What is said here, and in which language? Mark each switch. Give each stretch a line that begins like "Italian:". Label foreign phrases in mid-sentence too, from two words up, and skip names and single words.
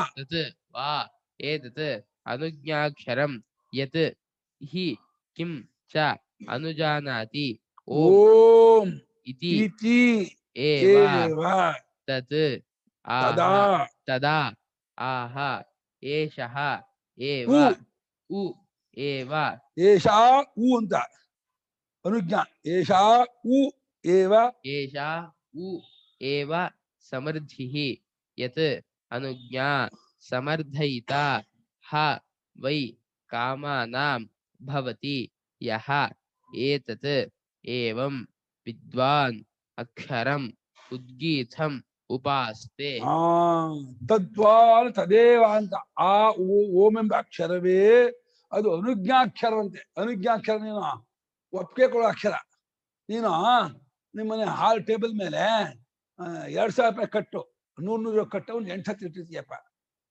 Sanskrit: ಏತತ್ ಅನುಜ್ಞಾಕ್ಷರಂ ಯತ್ ಹಿ ಕಿಂ ಚ ಅನುಜಾನಾತಿ ಓಂ ಇತಿ ಇತಿ ಏವ ತತ್ ತದಾ ತದಾ ಆಹ ಏಷಃ ಏವ ಉ ಏವ ಏಷಾ ಉ ಅಂತ ಅನುಜ್ಞಾ. ಏಷಾ ಉ ಏವ ಏಷಾ ಉ ಏವ ಸಮೃದ್ಧಿಃ ಯತ್ ಅನುಜ್ಞಾ ಸಮರ್ಥಯಿತಾ ಹ ವೈ ಕಾಮಾನಾಂ ಭವತಿ ಯಹ ಏತತ್ ಏವಂ ವಿದ್ವಾನ್ ಅಕ್ಷರಂ ಉದ್ಗೀತಂ ಉಪಾಸ್ತೆ. ತದ್ವಾ ತದೇವ ಅಂತ.
Kannada: ಆ ಓಂ ಎಂಬ ಅಕ್ಷರವೇ ಅದು ಅನುಜ್ಞಾಕ್ಷರ ಅಂತೆ. ಅನುಜ್ಞಾಕ್ಷರ ನೀನು ಒಪ್ಪಿಗೆ ಕೊಡೋ ಅಕ್ಷರ. ನೀನು ನಿಮ್ಮನೆ
English: hall table
Kannada: ಮೇಲೆ 2,000 ರೂಪಾಯಿ ಕಟ್ಟು, 100 ಕಟ್ಟು 8 ಹತ್ತು ಇಟ್ಟಿರ್ತೀಯಪ್ಪ.